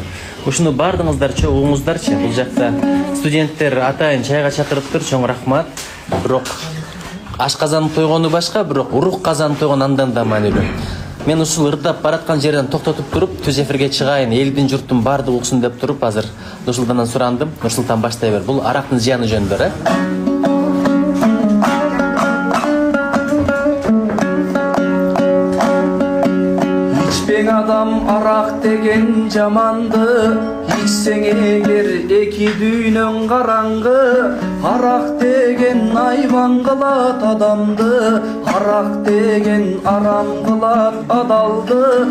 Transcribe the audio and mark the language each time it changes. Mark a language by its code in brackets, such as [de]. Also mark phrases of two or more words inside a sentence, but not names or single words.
[ky] Ушуну бардыңыздарчы, угуңуздарчы. Бул жакта студенттер атайын чайга чакырыптыр, чоң рахмат. Бирок ашказан тойгону башка, бирок урук казан тойгон андан да маанилүү. Мен ушул ырдап бараткан жерден токтотуп туруп, түз эфирге чыгайын, элдин журттун баардыгы уксун деп туруп, азыр Нурсултандан сурандым. Нурсултан баштай бер. Бул арактын зыяны жөнүндө, Адам арак деген жаманды, ичсең эгер эки дүйнөң караңгы. Арак деген айбан кылат адамды, арак деген арам кылат адалды.